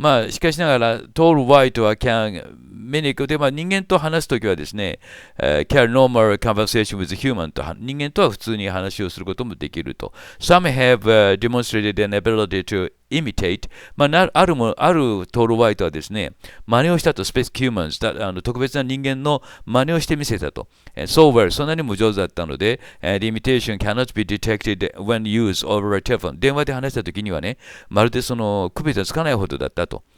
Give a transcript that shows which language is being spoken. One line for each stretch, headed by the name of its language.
Japanese: しかしながら、TallWhiteはmimic で、人間と話すときはですね、 carry normal conversation with human と、人間とは普通に話をすることもできると。 Some have demonstrated an ability to imitate、あるTallWhiteはですね、真似をしたと、 space humans、特別な人間の真似をしてみせたと。
English: So well、そんなにも上手だったので、 the imitation cannot be detected when used over a telephone。
Japanese: 電話で話したときにはね、まるでその区別がつかないほどだったと。